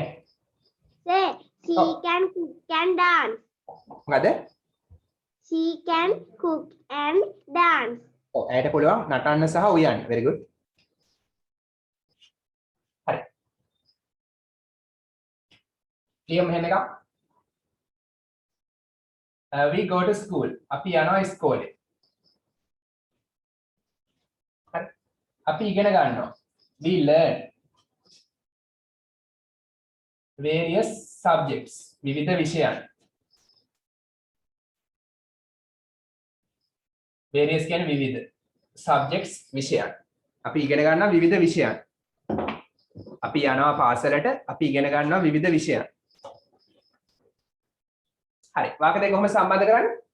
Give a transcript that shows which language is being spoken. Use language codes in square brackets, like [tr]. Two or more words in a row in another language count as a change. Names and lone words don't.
[en] sir, she Oh. can dance. [si] මොකද? [en] She can cook and dance. [si] ඔව් ඇයට පුළුවන් නටන්න සහ උයන්න. [en] very good. [si] හරි. ලියමු මෙහෙම එකක්. [en] We go to school. [si] අපි යනවා ඉස්කෝලේ. හරි. අපි ඉගෙන ගන්නවා. [en] We learn various subjects. [si] විවිධ විෂයන්. various කියන්නේ විවිධ. subjects විෂයන්. අපි ඉගෙන ගන්නවා විවිධ විෂයන්. අපි යනවා පාසලට අපි ඉගෙන ගන්නවා විවිධ විෂයන්. හරි. වාක්‍ය දෙක කොහොමද සම්බන්ධ කරන්නේ?